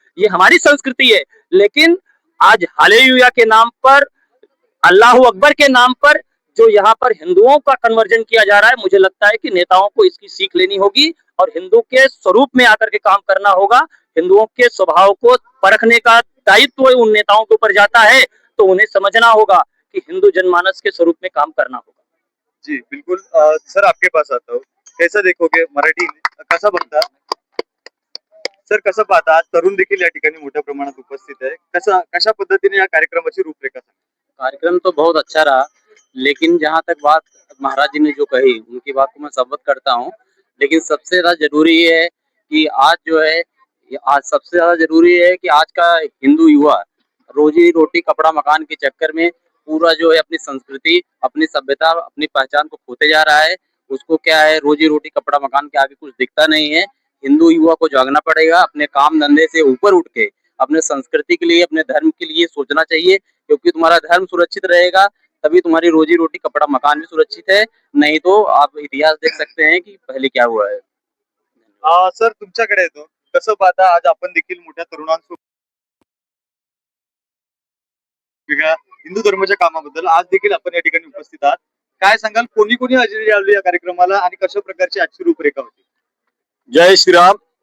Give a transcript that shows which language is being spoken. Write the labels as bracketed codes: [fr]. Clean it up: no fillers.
[hi] ये हमारी संस्कृति है. लेकिन आज हालेलुया के नाम पर, अल्लाह अकबर के नाम पर जो यहाँ पर हिंदुओं का कन्वर्जन किया जा रहा है, मुझे लगता है कि नेताओं को इसकी सीख लेनी होगी और हिंदू के स्वरूप में आकर के काम करना होगा. हिंदुओं के स्वभाव को परखने का दायित्व उन नेताओं के ऊपर जाता है, तो उन्हें समझना होगा कि हिंदू जनमानस के स्वरूप में काम करना होगा. जी बिल्कुल. सर, आपके पास आता हूँ. कैसा देखोगे [mr] मराठी कसा बघता सर, कसं पाहता? आज तरुण देखील या ठिकाणी मोठ्या प्रमाणात उपस्थित आहे. कशा पद्धतीने या कार्यक्रमाची रूपरेखा सांगा? [hi] कार्यक्रम तो बहुत अच्छा रहा, लेकिन जहाँ तक बात महाराज जी ने जो कही उनकी बात को मैं सहमत करता हूँ. लेकिन सबसे ज्यादा जरूरी ये है कि आज जो है, आज सबसे ज्यादा जरूरी है कि आज का हिंदू युवा रोजी रोटी कपड़ा मकान के चक्कर में पूरा जो है अपनी संस्कृति, अपनी सभ्यता, अपनी पहचान को खोते जा रहा है। उसको क्या है, रोजी रोटी कपड़ा मकान के आगे कुछ दिखता नहीं है। हिंदू युवा को जागना पड़ेगा, अपने काम धंधे से ऊपर उठ के अपने संस्कृति के लिए, अपने धर्म के लिए सोचना चाहिए, क्योंकि तुम्हारा धर्म सुरक्षित रहेगा तभी तुम्हारी रोजी रोटी कपड़ा मकान भी सुरक्षित है। नहीं तो आप इतिहास देख सकते हैं कि पहले क्या हुआ है। [mr] सर तुमच्याकडे येतो, कसं पाहता आज आपण देखील मोठ्या तरुणांसोबत वेगळ्या हिंदू धर्माच्या कामाबद्दल आज देखील आपण या ठिकाणी उपस्थित आहात. काय सांगाल, कोणी कोणी हजेरी लावली या कार्यक्रमाला आणि कशा प्रकारची आजची रूपरेखा होती? जय श्रीराम.